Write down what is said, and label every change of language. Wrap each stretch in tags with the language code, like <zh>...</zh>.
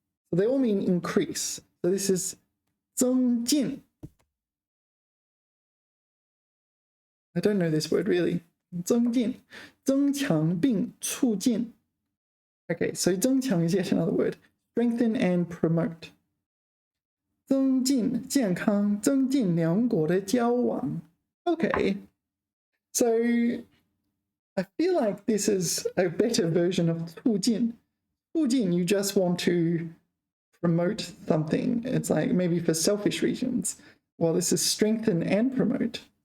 <en>So they all mean increase. So this is 增进. I don't know this word really.</en> <zh>增进, 增强并促进.</zh> <en>Okay, so 增强 is yet another word. Strengthen and promote.</en> <zh>增进健康，增进两国的交往.</zh> <en>Okay, so I feel like this is a better version of 促进. 促进, you just want to promote something. It's like maybe for selfish reasons. Well, this is strengthen and promote.</en>